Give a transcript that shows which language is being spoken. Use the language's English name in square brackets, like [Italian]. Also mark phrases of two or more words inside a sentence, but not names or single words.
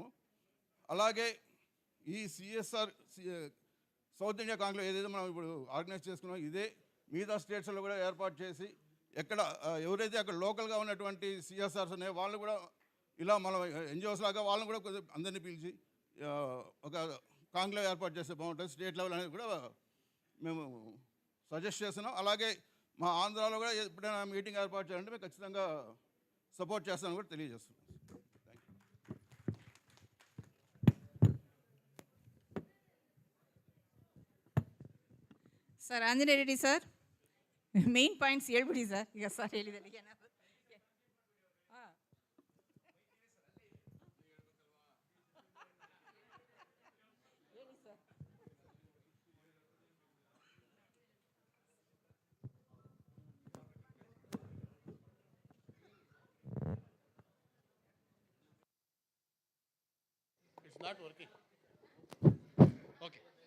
[Telugu] అలాగే ఈ CSR సౌత్ ఇండియా కాంక్లేవ్ ఏదైతే మనం ఇప్పుడు ఆర్గనైజ్ చేసుకున్నాం, ఇదే మిగతా స్టేట్స్లో కూడా ఏర్పాటు చేసి ఎక్కడ ఎవరైతే అక్కడ లోకల్గా ఉన్నటువంటి CSRs ఉన్నాయో వాళ్ళు కూడా ఇలా మనం NGOs లాగా వాళ్ళని కూడా కొద్దిగా అందరినీ పిలిచి ఒక కాంక్లేవ్ ఏర్పాటు చేస్తే బాగుంటుంది. [English] state level [Telugu] అనేది కూడా మేము సజెస్ట్ చేస్తున్నాం. అలాగే మా ఆంధ్రాలో కూడా ఎప్పుడైనా మీటింగ్ ఏర్పాటు చేయాలంటే మేము ఖచ్చితంగా సపోర్ట్ చేస్తామని కూడా తెలియజేస్తున్నాం. [Kannada] ಸರ್ ಆಂಜನೇಯ ರೆಡ್ಡಿ ಸರ್, [English] main points [Kannada] ಹೇಳ್ಬಿಡಿ ಸರ್. ಈಗ ಸರ್ ಹೇಳಿದಲ್ಲಿ ಏನಾದ್ರು ಹೇಳಿ ಸರ್. [English] It's not working. Okay.